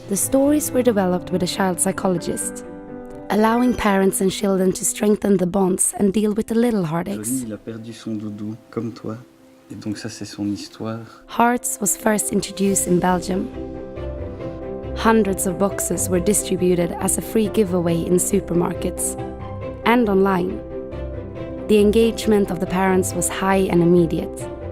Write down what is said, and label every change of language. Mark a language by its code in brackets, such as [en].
[en] The stories were developed with a child psychologist, allowing parents and children to strengthen the bonds and deal with the little heartaches. [fr] Johnny, il a perdu son doudou, comme toi. Et donc ça, c'est son histoire. [en] Hearts was first introduced in Belgium. Hundreds of boxes were distributed as a free giveaway in supermarkets and online. The engagement of the parents was high and immediate.